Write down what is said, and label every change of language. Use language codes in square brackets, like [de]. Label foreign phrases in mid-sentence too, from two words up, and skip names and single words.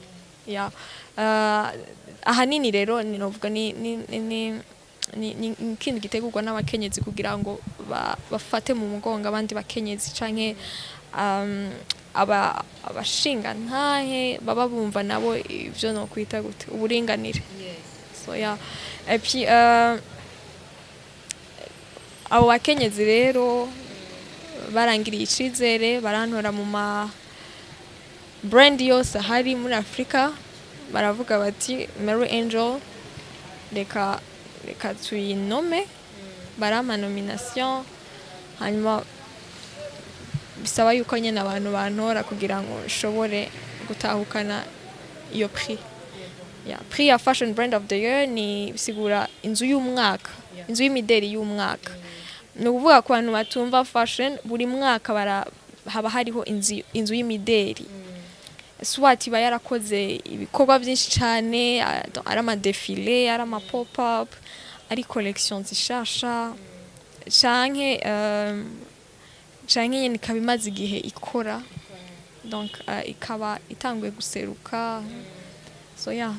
[rn] ahanini rero ninovuga ni ikindi gitegurwa n'abakenyezi kugira ngo bafate mu mugongo abandi bakenyezi canke abashinga ntahe baba bumva nabo ivyo no kwita gute uburinganire so [fr] et puis [rn] abo bakenyezi rero barangiriye icizere barantora mu ma brand yose hari muri Afrika baravuga bati Mary Angel reka tuyinome barampa nomination hanyuma bisaba yuko nyine abantu bantora kugira ngo nshobore gutahukana iyo prix prix ya [en] fashion brand of the year [rn] ni bisigura inzu y'umwaka inzu y'imideli y'umwaka ni ukuvuga ku bantu batumva fashion buri mwaka haba hariho inzu y'imideli swati iba yarakoze ibikorwa byinshi cyane ari amadefile ari amapop up ari collection zishasha canke nyine ikaba imaze igihe ikora donc ikaba itanguye guseruka [en] so yeah.